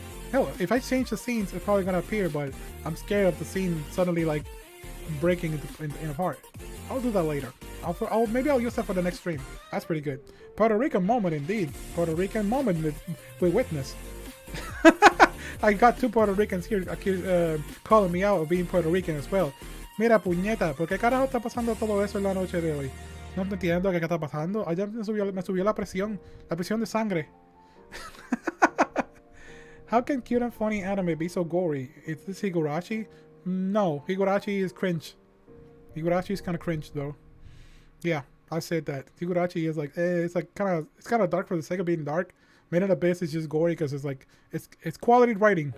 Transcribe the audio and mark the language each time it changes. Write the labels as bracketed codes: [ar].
[en] Hell, if I change the scenes, it's probably gonna appear, but I'm scared of the scene suddenly like breaking in apart. I'll do that later. Maybe I'll use that for the next stream. That's pretty good. Puerto Rican moment indeed. Puerto Rican moment with witness. I got two Puerto Ricans here calling me out of being Puerto Rican as well. [es] Mira, puñeta, ¿por qué carajo está pasando todo eso en la noche de hoy? No entiendo qué está pasando. Ayer me subió la presión de sangre. [en] How can cute and funny anime be so gory? Is this Higurashi? No, Higurashi is cringe. Higurashi is kind of cringe though. Yeah, I said that. Higurashi is like, it's kind of dark for the sake of being dark. Made in Abyss is just gory because it's like, it's quality writing.